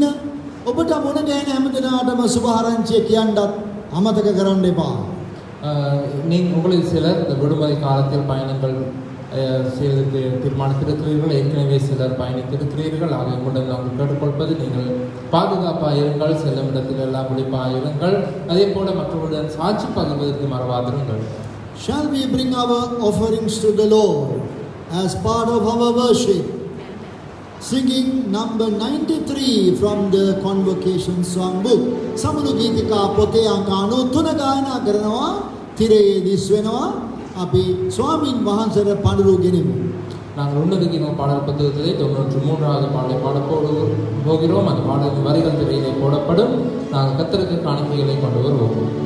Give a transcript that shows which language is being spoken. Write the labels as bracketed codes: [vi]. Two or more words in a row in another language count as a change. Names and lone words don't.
[si] ඔබට මොන ගැන හැමදෙනාටම සුභාරංචිය කියන්නත් අමතක කරන්න එපා. [ta] உங்களில் சிலர் இந்த விடுமுறை காலத்தில் பயணங்கள் செய்வதற்கு தீர்மானித்திருக்கிறீர்கள். ஏற்கனவே சிலர் பயணித்திருக்கிறீர்கள். ஆக உங்களிடம் நாங்கள் கேட்டுக்கொள்வது, நீங்கள் பாதுகாப்பாக இருங்கள், செல்லும் இடத்தில் எல்லாம் விழிப்பாக இருங்கள். அதே போல மற்றவர்களுடன் சாட்சி பகிர்வதற்கு மறவாதிருங்கள். [en] Shall we bring our offerings to the Lord as part of our worship? Singing number 93 from the Convocation Song Book. [si] සමුළු ගීතිකා පොතේ අංක 93 ගායනා කරනවා. තිරයේ දිස් වෙනවා. අපි ස්වාමින් වහන්සේට පඬුරු ගෙනෙමු. [ta] நாங்கள் உன்னதகின பாடல் புத்தகத்திலே 93வது பாடலை போகிறோம். அந்த பாடலின் வரிகள் திரையிலே போடப்படும். நாங்கள் கர்த்தருக்கு காணிக்கைகளை கொண்டு வருவோம்.